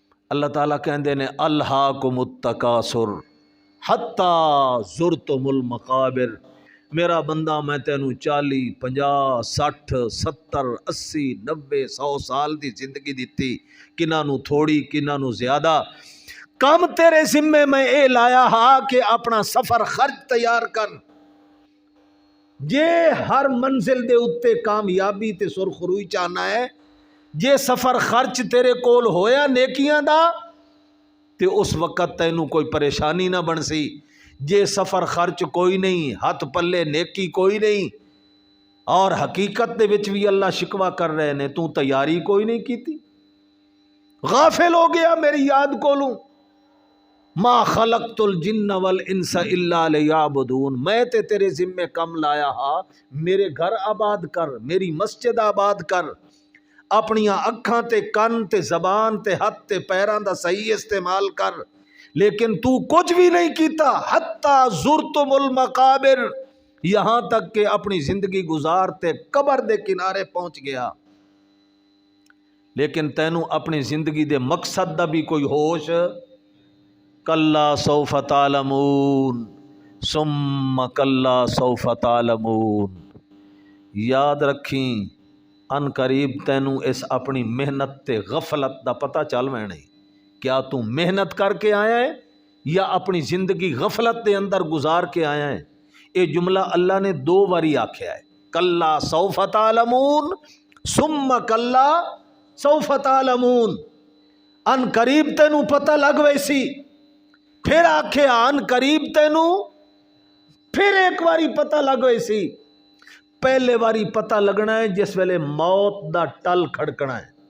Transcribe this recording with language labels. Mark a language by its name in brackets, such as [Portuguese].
[Punjabi] اللہ تعالیٰ کہندے نے [Arabic] الہاکم التکاثر حتی زرتم المقابر. [Punjabi] میرا بندہ میں تینوں 40 50 60 70 80 90 100 سال دی زندگی دیتی, کنہاں نو تھوڑی کنہاں نو زیادہ. کم تیرے ذمے میں اے لایا ہا کہ اپنا سفر خرچ تیار کر. جے ہر منزل دے اتے کامیابی تے سرخروئی چاہنا ہے, جے سفر خرچ تیرے کول ہویا نیکیاں دا تے اس وقت تینوں کوئی پریشانی نہ بن سی. جے سفر خرچ کوئی نہیں, ہاتھ پلے نیکی کوئی نہیں, اور حقیقت دے وچ بھی اللہ شکوا کر رہے نے تو تیاری کوئی نہیں کیتی, غافل ہو گیا میری یاد کولوں. [Arabic] ما خلقت الجن والانس الا لیعبدون. [Punjabi] میں تے تیرے ذمے کم لایا ہا, میرے گھر آباد کر, میری مسجد آباد کر, اپنیاں اکھاں تے کن تے زبان تے ہاتھ تے پیراں دا صحیح استعمال کر. لیکن تو کچھ بھی نہیں کیتا. [Arabic] حتی زرتم المقابر, [Punjabi] یہاں تک کہ اپنی زندگی گزارتے قبر دے کنارے پہنچ گیا. لیکن تینوں اپنی زندگی دے مقصد دا بھی کوئی ہوش. [Arabic] کلا سوف تعلمون ثم کلا سوف تعلمون. [Punjabi] یاد رکھیں ان قریب تینوں اس اپنی محنت تے غفلت دا پتہ چل وینا ہے. کیا تو محنت کر کے آیا ہے یا اپنی زندگی غفلت دے اندر گزار کے آیا ہے؟ یہ جملہ اللہ نے 2 باری آکھیا ہے, [Arabic] کلا سوف تعلمون ثم کلا سوف تعلمون. [Punjabi] ان قریب تینوں پتہ لگ ویسی, پھر آکھیا ان قریب تینوں پھر ایک باری پتہ لگ ویسی. پہلے باری پتہ لگنا ہے جس ویلے موت دا ٹل کھڑکنا ہے.